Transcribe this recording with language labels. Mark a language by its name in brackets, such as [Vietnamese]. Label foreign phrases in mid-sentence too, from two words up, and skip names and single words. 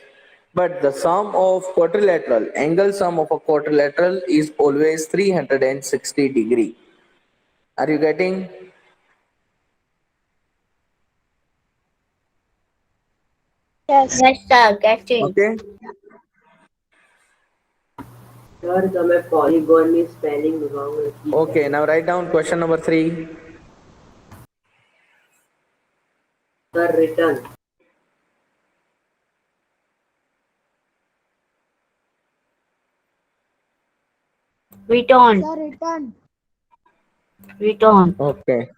[English] But the sum of quadrilateral, angle sum of a quadrilateral is always 360 degree. Are you getting? यस Yes, sir. Getting. Okay. [Gujarati] સર તમે પોલિગોનની [English] spelling wrong [Gujarati] લખી છે. [English] Okay, now write down question number 3. sir return. Return. sir return Return. Okay.